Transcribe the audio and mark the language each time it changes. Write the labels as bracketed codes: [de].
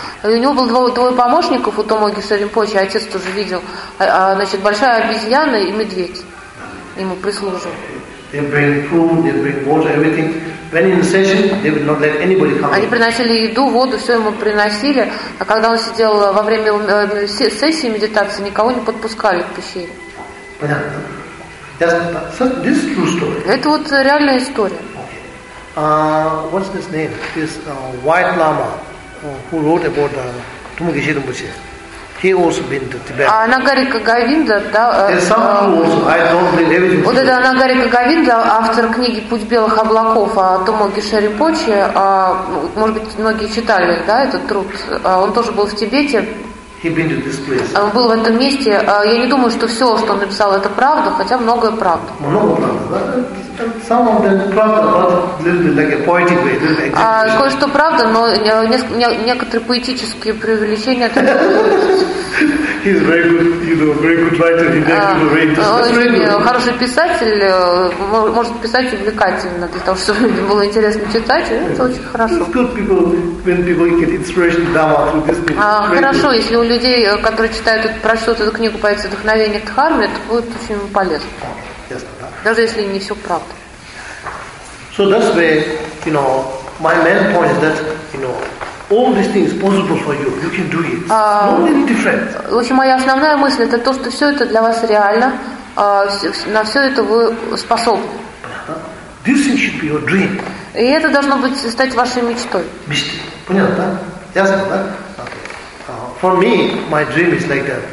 [ru] у него было двое помощников, у Тумо Гишери Ринпоче, отец тоже видел, значит, большая обезьяна и медведь ему прислужил. [en] They bring food, they bring water, everything. When in session, they would not let anybody come. [ru] Они приносили еду, воду, все ему приносили, а когда он сидел во время сессии медитации, никого не подпускали к пещере. [en] Понятно. This true story. [ru] Это вот реальная история. [en] What's his name? This White Lama, who wrote about Tumukeshi Rinpoche. He also been to Tibet. [ru] Нагарика Говинда, да. [en] There's some clue also. I don't believe it. [ru] Вот это Нагарика Говинда, автор книги «Путь белых облаков» о Тумукеши Ринпоче. Может быть, многие читали, да, этот труд. Он тоже был в Тибете. [en] He been to this place. [ru] Он был в этом месте. Я не думаю, что все, что он написал, это правда, хотя многое правда. Много правда, да? [en] Some of them правда, but little bit like a poetic way, little bit exaggeration. [ru] Кое-что правда, но некоторые поэтические преувеличения. [en] He's very good, you know, very good writer. He never read the story. [ru] Хороший писатель, может писать увлекательно для того, чтобы людям было интересно читать. Это очень хорошо. [en] It's good people when people get inspiration Dharma through this book. [ru] Хорошо, если у людей, которые читают, прочтут эту книгу, появится вдохновение Дхарме, это будет очень полезно. Даже если не все правда. [en] So that's where, you know, my main point is that, you know, all these things possible for you. You can do it. Only need a friend. [ru] В общем, моя основная мысль это то, что все это для вас реально. На все это вы способны. [en] This thing should be your dream. [ru] И это должно быть стать вашей мечтой. Мечтой. Понятно, да? Ясно, да? [en] For me, my dream is like that.